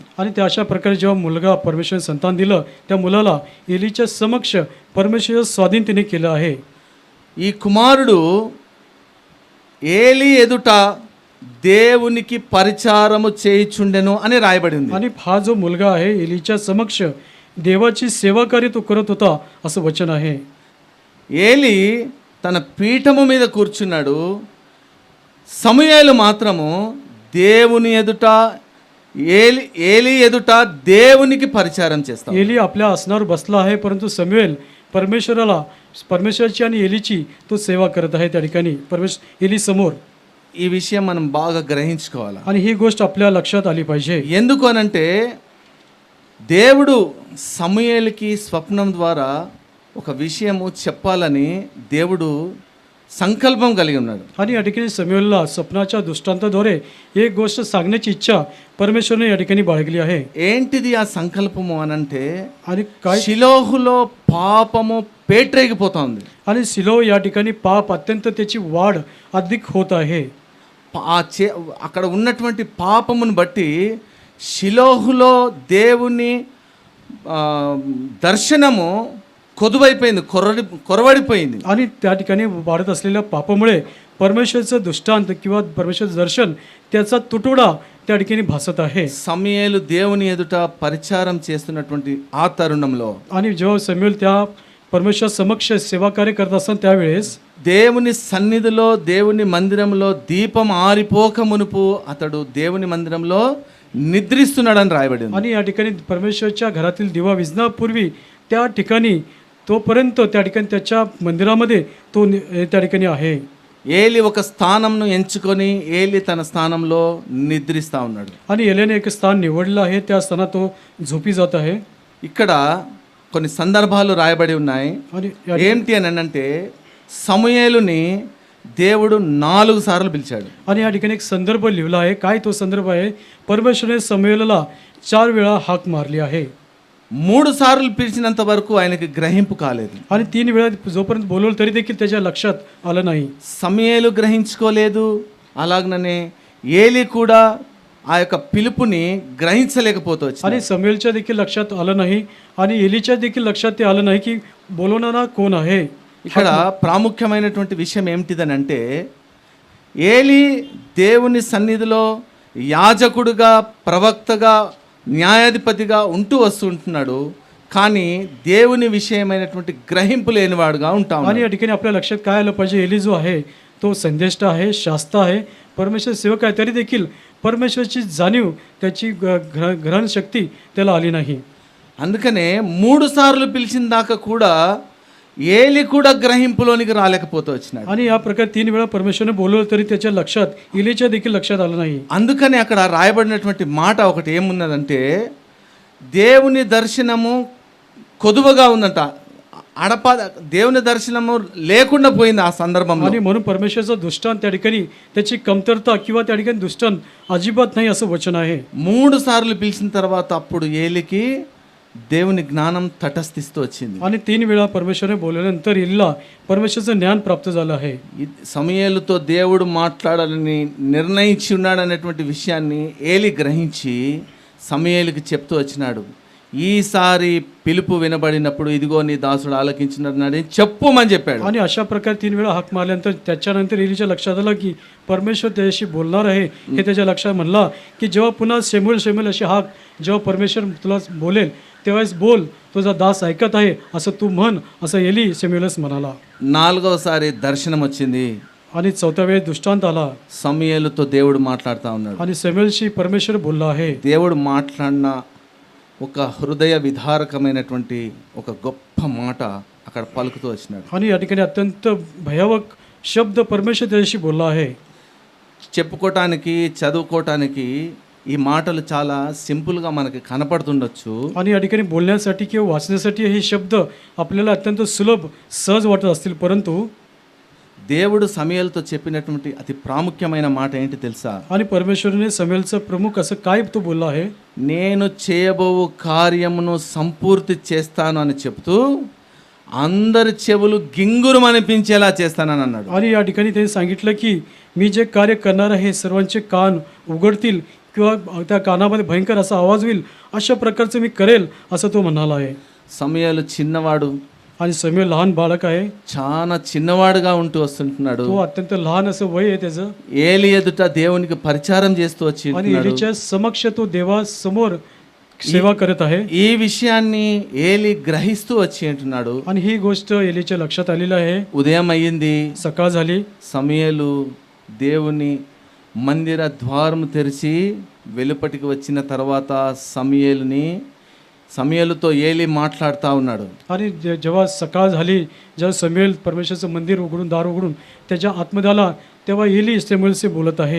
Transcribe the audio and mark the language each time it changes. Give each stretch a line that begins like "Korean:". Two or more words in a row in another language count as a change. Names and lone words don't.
Marathi: आणि त्या अशा प्रकारे जेव्हा मुलगा परमेश्वर संतान दिलं त्या मुलाला एलीच्या समक्ष परमेश्वर स्वाधीन तिने केलं आहे.
Telugu: ఈ కుమారుడు ఏలి ఎదుట దేవునికి పరిచారము చేయుచుండెను అని రాయబడింది.
Marathi: आणि हा जो मुलगा आहे एलीच्या समक्ष देवाची सेवा कार्य तो करत होता असं वचन आहे.
Telugu: ఏలి తన పీఠము మీద కూర్చున్నాడు, సమూయేలు మాత్రము దేవుని ఎదుట ఏలి ఎదుట దేవునికి పరిచారం చేస్తాడు.
Marathi: एली आपल्या आसनावर बसला आहे, परंतु समुएल परमेश्वराची आणि एलीची तो सेवा करत आहे त्या ठिकाणी एली समोर.
Telugu: ఈ విషయం మనం బాగా గ్రహించుకోవాలి.
Marathi: आणि ही गोष्ट आपल्या लक्षात आली पाहिजे.
Telugu: ఎందుకు అనంటే దేవుడు సమూయేలుకి స్వప్నం ద్వారా ఒక విషయము చెప్పాలని దేవుడు సంకల్పం కలిగి ఉన్నాడు.
Marathi: आणि या ठिकाणी समुएलला स्वप्नाच्या दृष्टांताद्वारे एक गोष्ट सांगण्याची इच्छा परमेश्वरने या ठिकाणी बाळगली आहे.
Telugu: ఏంటిది ఆ సంకల్పము అనంటే
Marathi: आणि काय
Telugu: షిలోహులో పాపము పేట్రేగిపోతోంది.
Marathi: आणि सिलो या ठिकाणी पाप अत्यंत त्याची वाढ अधिक होत आहे.
Telugu: అక్కడ ఉన్నటువంటి పాపమును బట్టి షిలోహులో దేవుని దర్శనము కొదువైపోయింది, కొరవడిపోయింది.
Marathi: आणि त्या ठिकाणी वाढत असलेल्या पापामुळे परमेश्वरचं दृष्टांत किंवा परमेश्वरचं दर्शन त्याचा तुटवडा त्या ठिकाणी भासत आहे.
Telugu: సమూయేలు దేవుని ఎదుట పరిచారం చేస్తున్నటువంటి ఆ తరుణంలో
Marathi: आणि जेव्हा समुएल त्या परमेश्वर समक्ष सेवा कार्य करत असताना त्यावेळेस
Telugu: దేవుని సన్నిధిలో దేవుని మందిరంలో దీపం ఆరిపోక మునుపు అతడు దేవుని మందిరంలో నిద్రిస్తున్నాడని రాయబడింది.
Marathi: आणि या ठिकाणी परमेश्वरच्या घरातील दिवा विझण्यापूर्वी त्या ठिकाणी तोपर्यंत त्या ठिकाणी त्याच्या मंदिरामध्ये तो त्या ठिकाणी आहे.
Telugu: ఏలి ఒక స్థానంను ఎంచుకొని ఏలి తన స్థానంలో నిద్రిస్తా ఉన్నాడు.
Marathi: आणि एलेने एक स्थान निवडलं आहे, त्या स्थानात तो झोपी जात आहे.
Telugu: ఇక్కడ కొన్ని సందర్భాలు రాయబడి ఉన్నాయి.
Marathi: आणि
Telugu: ఏంటి అని అంటే సమూయేలుని దేవుడు 4 సార్లు పిలిచాడు.
Marathi: आणि या ठिकाणी एक संदर्भ लिहिला आहे. काय तो संदर्भ आहे? परमेश्वराने समुएलला 4 वेळा हाक मारली आहे.
Telugu: 3 సార్లు పిలిచినంత వరకు ఆయనకి గ్రహింపు కాలేదు.
Marathi: आणि 3 वेळा जोपर्यंत बोलवलं तरी देखील त्याच्या लक्षात आलं नाही.
Telugu: సమూయేలు గ్రహించుకోలేదు, అలాగనే ఏలి కూడా ఆ యొక్క పిలుపుని గ్రహించలేకపోతూ వచ్చింది.
Marathi: आणि समुएलच्या देखील लक्षात आलं नाही आणि एलीच्या देखील लक्षात ते आलं नाही की बोलवणारा कोण आहे.
Telugu: ఇక్కడ ప్రాముఖ్యమైనటువంటి విషయం ఏమిటిదని అంటే ఏలి దేవుని సన్నిధిలో యాజకుడుగా, ప్రవక్తగా, న్యాయాధిపతిగా వస్తుంటున్నాడు, కానీ దేవుని విషయమైనటువంటి గ్రహింపు లేనివాడుగా ఉంటా ఉన్నాడు.
Marathi: आणि या ठिकाणी आपल्या लक्षात काय आलं पाहिजे? एली जो आहे तो संदेष्टा आहे, शास्ता आहे, परमेश्वर सेवक आहे, तरी देखील परमेश्वरची जाणीव त्याची ग्रहण शक्ती त्याला आली नाही.
Telugu: అందుకనే 3 సార్లు పిలిచిన దాకా కూడా ఏలి కూడా గ్రహింపులోనికి రాలేకపోతూ వచ్చినాడు.
Marathi: आणि या प्रकारे 3 वेळा परमेश्वरने बोलवलं तरी त्याच्या लक्षात एलीच्या देखील लक्षात आलं नाही.
Telugu: అందుకని అక్కడ రాయబడినటువంటి మాట ఒకటి ఏమున్నదంటే దేవుని దర్శనము కొదువగా ఉందంట. దేవుని దర్శనము లేకుండా పోయింది ఆ సందర్భంలో.
Marathi: आणि म्हणून परमेश्वरचा दृष्टांत त्या ठिकाणी त्याची कमतरता किंवा त्या ठिकाणी दृष्टांत अजिबात नाही असं वचन आहे.
Telugu: 3 సార్లు పిలిచిన తర్వాత అప్పుడు ఏలికి దేవుని జ్ఞానం తటస్థిస్తూ వచ్చింది.
Marathi: आणि 3 वेळा परमेश्वरने बोलल्यानंतर एलीला परमेश्वरचं ज्ञान प्राप्त झालं आहे.
Telugu: సమూయేలుతో దేవుడు మాట్లాడాలని నిర్ణయించి ఉన్నాడనేటువంటి విషయాన్ని ఏలి గ్రహించి సమూయేలుకి చెప్తూ వచ్చినాడు. ఈసారి పిలుపు వినబడినప్పుడు ఇదిగో నీ దాసుడు ఆలకించినాడని చెప్పుమని చెప్పాడు.
Marathi: आणि अशा प्रकारे 3 वेळा हाक मारल्यानंतर त्याच्यानंतर एलीच्या लक्षात आलं की परमेश्वर त्याच्याशी बोलणार आहे हे त्याच्या लक्षात म्हणला की जेव्हा पुन्हा शेमुएल अशी हाक जेव्हा परमेश्वर तुला बोलेल तेव्हाच बोल, तुझा दास ऐकत आहे असं तू म्हण, असं एली शेमुएलस म्हणाला.
Telugu: 4వసారి దర్శనం వచ్చింది.
Marathi: आणि 4थ्या वेळी दृष्टांत आला.
Telugu: సమూయేలుతో దేవుడు మాట్లాడుతూ ఉన్నాడు.
Marathi: आणि शेमुएलशी परमेश्वर बोलला आहे.
Telugu: దేవుడు మాట్లాడిన ఒక హృదయ విదారకమైనటువంటి ఒక గొప్ప మాట అక్కడ పలుకుతూ వచ్చినాడు.
Marathi: आणि या ठिकाणी अत्यंत भयावक शब्द परमेश्वर त्याच्याशी बोलला आहे.
Telugu: చెప్పుకోవటానికి, చదువుకోవటానికి ఈ మాటలు చాలా సింపుల్గా మనకి కనపడుతుండొచ్చు.
Marathi: आणि या ठिकाणी बोलण्यासाठी किंवा वाचण्यासाठी हे शब्द आपल्याला अत्यंत सुलभ सहज वाटत असतील, परंतु
Telugu: దేవుడు సమూయేలుతో చెప్పినటువంటి అతి ప్రాముఖ్యమైన మాట ఏంటి తెలుసా?
Marathi: आणि परमेश्वराने समूएलचा प्रमुख असं काय तो बोलला आहे,
Telugu: నేను చేయబోవు కార్యమును సంపూర్తి చేస్తాను అని చెప్తూ అందరి చెవులు గింగురు అనిపించేలా చేస్తానని అన్నాడు.
Marathi: आणि या ठिकाणी त्यांनी सांगितलं की मी जे कार्य करणार आहे सर्वांचे कान उघडतील किंवा त्या कानामध्ये भयंकर असा आवाज होईल, अशा प्रकारचं मी करेल असं तो म्हणाला आहे.
Telugu: సమూయేలు చిన్నవాడు,
Marathi: आणि समूएल लहान बालक आहे,
Telugu: చాలా చిన్నవాడుగా ఉంటూ వస్తుంటున్నాడు.
Marathi: तो अत्यंत लहान असं वय आहे त्याचं,
Telugu: ఏలి ఎదుట దేవునికి పరిచారం చేస్తూ వచ్చి
Marathi: आणि एलीच्या समक्ष तो देवासमोर सेवा करत आहे.
Telugu: ఈ విషయాన్ని ఏలి గ్రహిస్తూ వచ్చి అంటున్నాడు.
Marathi: आणि ही गोष्ट एलीच्या लक्षात आलेली आहे.
Telugu: ఉదయం అయ్యింది,
Marathi: सकाळ झाली,
Telugu: సమూయేలు దేవుని మందిర ద్వారము తెరిచి వెలుపటికి వచ్చిన తర్వాత సమూయేలుతో ఏలి మాట్లాడుతూ ఉన్నాడు.
Marathi: आणि जेव्हा सकाळ झाली, जेव्हा समूएल परमेश्वराचं मंदिर उघडून दार उघडून त्याच्या आतमध्ये आला, तेव्हा एली समूएलशी बोलत आहे.